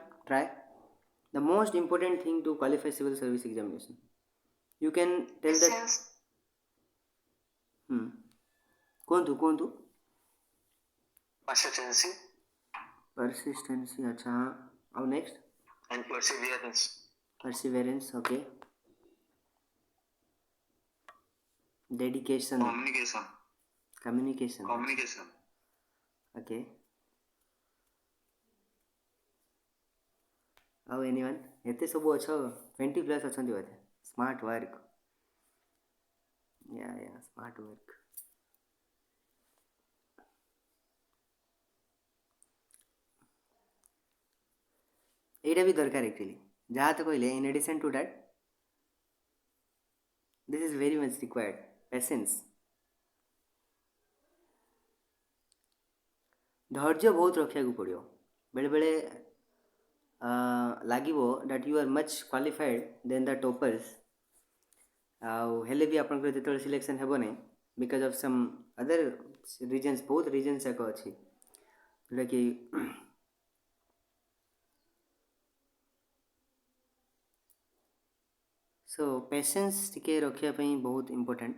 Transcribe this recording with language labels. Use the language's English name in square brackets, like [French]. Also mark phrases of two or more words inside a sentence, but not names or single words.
[English] try. The most important thing to qualify civil service examination, you can tell that. Patience. [Odia] କୁହନ୍ତୁ [English] Persistency persistency, [Hindi] अच्छा हाँ, [Odia] ଆଉ next [English] and perseverance. perseverance, okay, dedication, communication, okay, [Odia] ଆଉ anyone ଏତେ ସବୁ ଅଛ 20 ପ୍ଲସ୍ ଅଛନ୍ତି ବୋଧେ, [English] smart work, [Odia] या [English] smart work. [Odia] এইটা ବି ଦରକାର actually, ଯାହା ତ କହିଲେ [English] in addition to that this is very much required, [Odia] patience, ଧୈର୍ଯ୍ୟ ବହୁତ ରଖିବାକୁ ପଡ଼ିବ। ବେଳେବେଳେ ଲାଗିବ [English] that you are much qualified than the toppers, [Odia] ଆଉ ହେଲେ ବି ଆପଣଙ୍କର ଯେତେବେଳେ ସିଲେକ୍ସନ୍ ହେବ ନାହିଁ [English] because of some other reasons, [Odia] ବହୁତ ରିଜନ୍ସ ଯାକ ଅଛି ଯେଉଁଟାକି [English] so patience [Odia] ଟିକେ ରଖିବା ପାଇଁ ବହୁତ ଇମ୍ପୋର୍ଟାଣ୍ଟ।